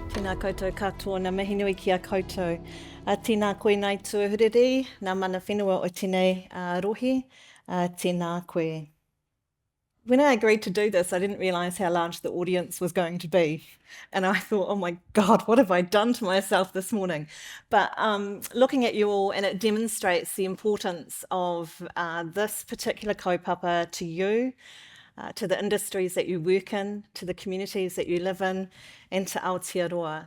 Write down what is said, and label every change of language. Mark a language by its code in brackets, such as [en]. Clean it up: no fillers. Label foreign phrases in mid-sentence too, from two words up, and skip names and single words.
[mi] Nā koutou katoa, nā mihi nui ki a koutou. Tēnā koe Ngāi Tahu, nā mana whenua o tēnei rohi, tēnā koe. [en] When I agreed to do this, I didn't realise how large the audience was going to be. And I thought, oh my God, what have I done to myself this morning? But looking at you all, and it demonstrates the importance of this particular kaupapa to you, to the industries that you work in, to the communities that you live in, and to Aotearoa.